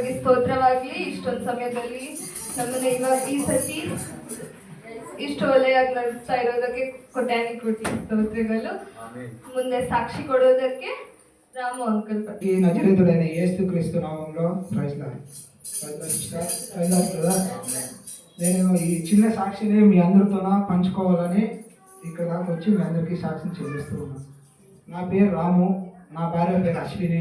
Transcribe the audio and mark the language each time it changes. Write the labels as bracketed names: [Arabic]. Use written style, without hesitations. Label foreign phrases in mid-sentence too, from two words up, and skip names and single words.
[Kannada] ಸ್ತೋತ್ರವಾಗ್ಲಿ. ಇಷ್ಟೊಂದು ಸಮಯದಲ್ಲಿ ನಮ್ಮನ್ನ ಇವಾಗ ಈ ಸತಿ ಇಷ್ಟು ಒಳ್ಳೆಯಾಗಿ ನಡೆಸ್ತಾ ಇರೋದಕ್ಕೆ ಕೊಟ್ಯಾನಿ ಕೊಟ್ಟಿ ಸ್ತೋತ್ರಗಳು. ಮುಂದೆ ಸಾಕ್ಷಿ ಕೊಡೋದಕ್ಕೆ రాము అంకుల్. [Telugu] ఈ నజరేతుడైన యేసుక్రీస్తు నామంలో [English] praise Lord. [Telugu] నేను ఈ చిన్న సాక్షిని మీ అందరితోన పంచుకోవాలని ఇక్కడ దాకా వచ్చి మీ అందరికీ సాక్షిని చెల్లిస్తూ ఉన్నాను. నా పేరు రాము, నా భార్య పేరు అశ్విని.